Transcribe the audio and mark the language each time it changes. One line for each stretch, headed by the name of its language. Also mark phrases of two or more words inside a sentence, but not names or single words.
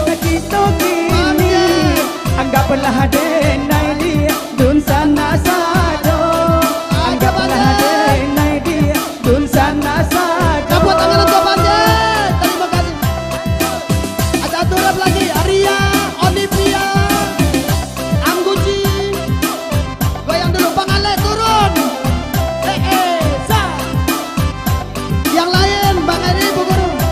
Indonesian: kita kini.
Minangkabau: Anggaplah denai dia dun sana saja. Anggaplah denai dia dun sana saja.
Indonesian: Tepuk tangan untuk Banjar. Terima kasih. Ada turun lagi Arya, Olivia, Angguci. Goyang dulu Bang Ale turun. Sa. Yang lain Bang Eri Bu Guru.